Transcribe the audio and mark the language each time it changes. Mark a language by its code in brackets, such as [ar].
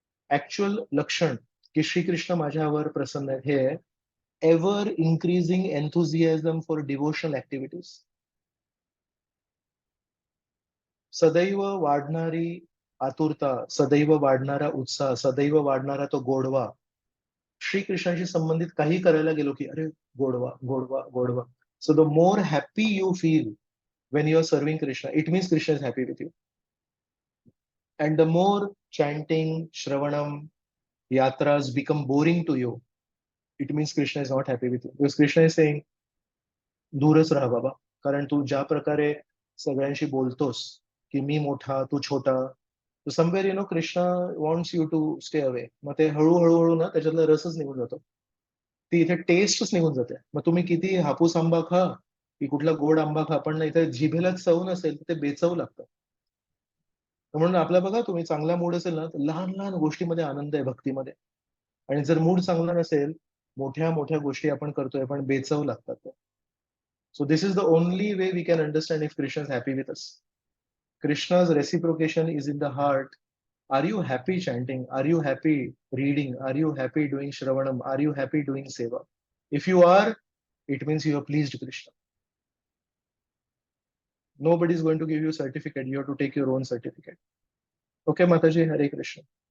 [mr] Actual लक्षण की श्रीकृष्ण माझ्यावर प्रसन्न आहेत हे [en] ever increasing enthusiasm for devotional activities, [mr] सदैव वाढणारी आतुरता, सदैव वाढणारा उत्साह, सदैव वाढणारा तो गोडवा. श्रीकृष्णाशी संबंधित काही करायला गेलो की अरे गोडवा गोडवा गोडवा. [en] So the more happy you feel when you are serving Krishna, it means Krishna is happy with you. And the more chanting, Shravanam, yatras become boring to you, it means Krishna is not happy with you. Because Krishna is saying, [mr] दूरच राहा बाबा, कारण तू ज्या प्रकारे सगळ्यांशी बोलतोस की मी मोठा तू छोटा, तो [en] Somewhere Krishna wants you to stay away. [mr] मग ते हळूहळू ना त्याच्यातला रसच निघून जातो, ती इथे टेस्टच निघून जाते. मग तुम्ही किती हापूस आंबा खा की कुठला गोड आंबा खा, पण इथे जिभेला चव नसेल तर ते बेचव लागतं. म्हणून आपला बघा, तुम्ही चांगला मूड असेल ना तर लहान लहान गोष्टीमध्ये आनंद आहे भक्तीमध्ये, आणि जर मूड चांगला नसेल मोठ्या मोठ्या गोष्टी आपण करतोय पण बेचव लागतात. [en] So this is the only way we can understand if Krishna is happy with us. Krishna's reciprocation is in the heart. Are you happy chanting? Are you happy reading? Are you happy doing Shravanam? Are you happy doing Seva? If you are, it means you have pleased Krishna. Nobody is going to give you a certificate. You have to take your own certificate. Okay, Mataji, Hare Krishna.